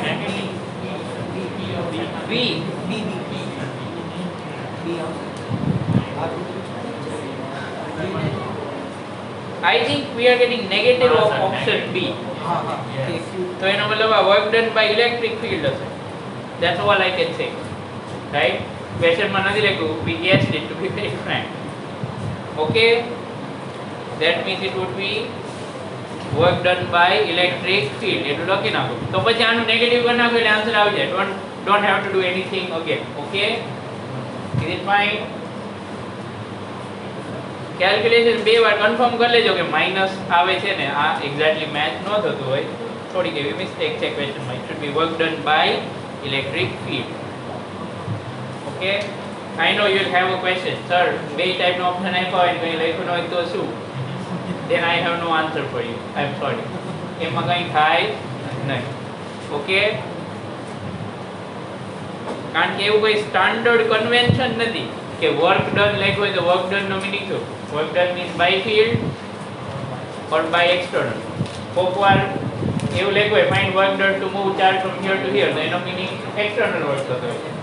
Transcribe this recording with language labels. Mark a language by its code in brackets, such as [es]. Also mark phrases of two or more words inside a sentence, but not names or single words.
[en] B. I think we are getting negative of option B. [gu] હા હા કે Q તો એનો મતલબ આ [en] work done by electric field હશે. That's all I can say. Right? Question [gu] માં નથી લખ્યું. [en] We guessed it to be very frank. Okay? That means it would be work done by electric field. [gu] એટલું લખી નાખો. તો પછી આનું નેગેટિવ કરી નાખો એટલે આન્સર આવી જાય. [en] Don't have to do anything again. Okay? Is it fine? [gu] કેલ્ક્યુલેશન બે વાર કન્ફર્મ કરી લેજો કે માઈનસ આવે છે ને આ એક્ઝેક્ટલી મેચ ન થતું હોય. થોડીક એવી મિસ્ટેક છે ક્વેશ્ચનમાં. [en] It should be work done by electric field. Okay? I know you will have a question. Sir, [gu] બે ટાઈપનો ઓપ્શન આપ્યા હોય ને કંઈ લખ્યું ન હોય તો શું? [en] Then I have no answer for you. I am sorry. [gu] એમાં કંઈ થાય નહીં. Okay? કારણ કે એવું કોઈ સ્ટાન્ડર્ડ કન્વેન્શન નથી કે [en] work done [gu] લખ્યું હોય તો [en] work done [gu] નો મીનિંગ શું? [en] work done means by field or by external. [gu] કોક વાર એવું લખ્યું હોય [en] find work done to move charge from here to here, [gu] તો એનો [en] meaning external work [gu] થતો હોય છે.